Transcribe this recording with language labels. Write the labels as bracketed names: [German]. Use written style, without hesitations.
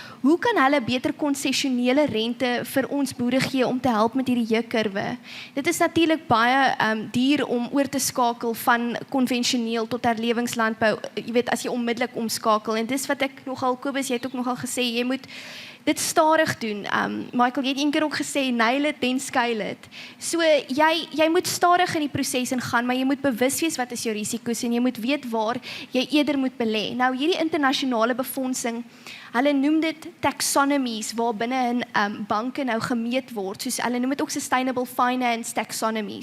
[Afrikaans] Hoe kan hulle beter konsessionele rente vir ons boere gee om te help met hierdie J-kurwe? Dit is natuurlik baie duur om oor te skakel van konvensioneel tot herlewingslandbou, jy weet, as jy onmiddellik omskakel, en dis wat ek nogal, Kobus, jy het ook nogal gesê, jy moet dit stadig doen. Michael, jy het een keer ook gesê, [English] nail it, then scale it. [Afrikaans] So, jy moet stadig in die proses ingaan, maar jy moet bewus wees wat is jou risiko's, en jy moet weet waar jy eerder moet belê. Nou, hierdie internasionale befondsing, hulle noem dit taxonomies, waar binne in banke nou gemeet word, soos hulle noem dit ook [English] sustainable finance taxonomy.